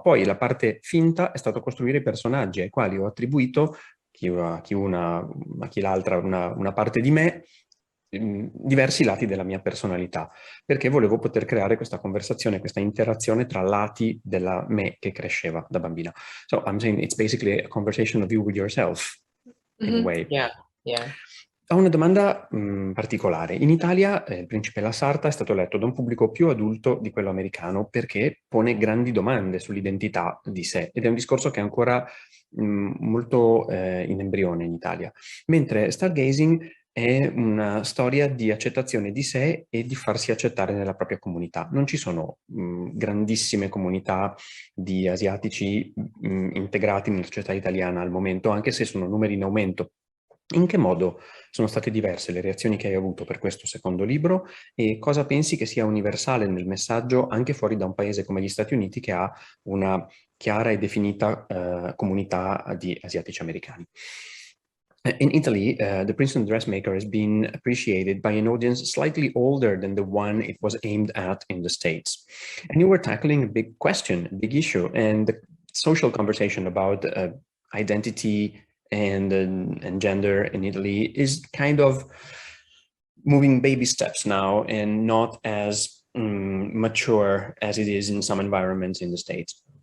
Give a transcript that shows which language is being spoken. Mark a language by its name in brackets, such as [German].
[Italian] Poi la parte finta è stato costruire i personaggi ai quali ho attribuito, chi l'altra, una parte di me, diversi lati della mia personalità, perché volevo poter creare questa conversazione, questa interazione tra lati della me che cresceva da bambina. [English] So I'm saying it's basically a conversation of you with yourself, in a way. Yeah, yeah. [Italian] Ho una domanda particolare. In Italia Il Principe e la Sarta è stato letto da un pubblico più adulto di quello americano perché pone grandi domande sull'identità di sé ed è un discorso che è ancora molto in embrione in Italia. Mentre Stargazing è una storia di accettazione di sé e di farsi accettare nella propria comunità. Non ci sono grandissime comunità di asiatici integrati nella società italiana al momento, anche se sono numeri in aumento. In che modo sono state diverse le reazioni che hai avuto per questo secondo libro e cosa pensi che sia universale nel messaggio anche fuori da un paese come gli Stati Uniti che ha una chiara e definita comunità di asiatici americani? [English] In Italy, The Princeton Dressmaker has been appreciated by an audience slightly older than the one it was aimed at in the States. And you were tackling a big question, a big issue, and the social conversation about identity and gender in Italy is kind of moving baby steps now and not as mature as it is in some environments in the States.